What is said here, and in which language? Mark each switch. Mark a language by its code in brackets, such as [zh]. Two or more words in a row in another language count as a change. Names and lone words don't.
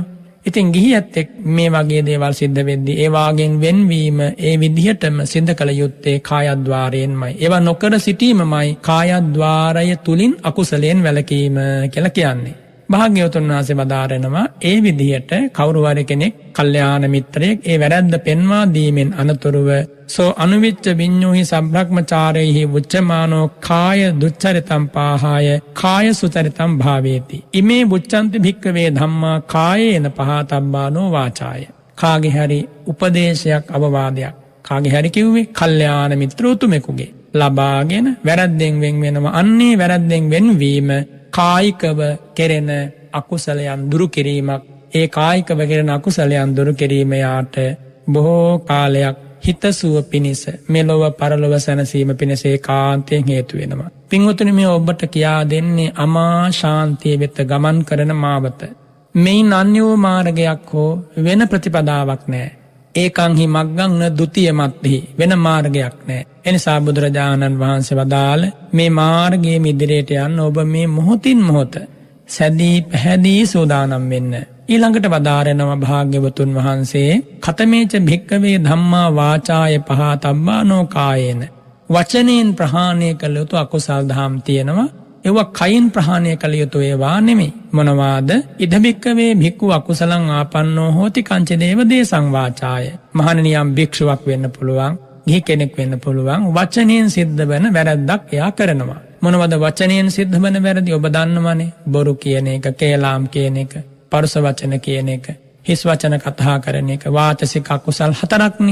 [si] ඉතින් ගිහි ඇත්තෙක් මේ වගේ දේවල් සිද්ධ වෙද්දී ඒ වාගෙන් වෙන්වීම ඒ විදිහටම සිද්ධ කළ යුත්තේ කායද්්වාරයෙන්මයි. ඒවා නොකර සිටීමමයි කායද්්වාරය තුලින් අකුසලයෙන් වැළකීම කියලා කියන්නේ. භාග්‍යවතුන් වහන්සේ වදාරනවා ඒ විදිහට කවුරු හරි කෙනෙක් කල්යාණ මිත්‍රයෙක් ඒ වැරද්ද පෙන්වා දීමෙන් අනතුරුව [pi] සෝ අනුවිච්ච විඤ්ඤෝහි සබ්‍රක්‍මචාරේහි උච්චමානෝ කාය දුච්චරිතම් පාහාය කාය සුචරිතම් භාවේති ඉමේ බුච්ඡන්ති භික්ඛවේ ධම්මා කායේන පහතබ්බානෝ වාචාය. [si] කාගේ හරි උපදේශයක් අවවාදයක් කාගේ හරි කිව්වේ කල්යාණ මිත්‍ර උතුමෙකුගේ ලබාගෙන වැරද්දෙන් වෙන් වෙනවා. අන්නේ වැරද්දෙන් වෙන්වීම කායිකව කෙරෙන අකුසලයන් දුරු කිරීමක්. ඒ කායිකව කෙරෙන අකුසලයන් දුරු කිරීම යාට බොහෝ කාලයක් හිතසුව පිණිස මෙලොව පරලොව සැනසීම පිණිස ඒකාන්තයෙන් හේතු වෙනවා. පින්වතුනි මේ ඔබට කියා දෙන්නේ අමා ශාන්තිය වෙත ගමන් කරන මාවත. මේන් අන්‍යෝ මාර්ගයක් හෝ වෙන ප්‍රතිපදාවක් නැහැ. [pi] ඒකං හි මග්ගං න ဒ ුතිය මත්හි [si] වෙන මාර්ගයක් නැහැ. එනිසා බුදුරජාණන් වහන්සේ වදාළ මේ මාර්ගයේ ඉදිරියට යන්න ඔබ මේ මොහොතින් මොහොත සැදී පැහැදී සූදානම් වෙන්න. ඊළඟට වදාරනවා භාග්‍යවතුන් වහන්සේ [pi] ඛතමේච භික්ඛවේ ධම්මා වාචාය පහතබ්බානෝ කායේන. [si] වචනෙන් ප්‍රහාණය කළ යුතු අකුසල් දහම් තියෙනවා. ඒවා කයින් ප්‍රහාණය කළ යුතු ඒවා නෙමෙයි. මොනවාද? [pi] ඉද භික්ඛවේ භික්ඛු අකුසලං ආපන්නෝ හෝති කංච දේව දේසං වාචාය. [si] මහණෙනි යම් භික්ෂුවක් වෙන්න පුළුවන්, ගිහි කෙනෙක් වෙන්න පුළුවන්. වචනෙන් සිද්ධ වෙන වැරද්දක් එයා කරනවා. මොනවද වචනෙන් සිද්ධ වෙන වැරදි? ඔබ දන්නවනේ. බොරු කියන එක, කේලාම් කියන එක, පරුස වචන කියන එක, හිස් වචන කතා කරන එක, වාචසික අකුසල් 4ක්නේ.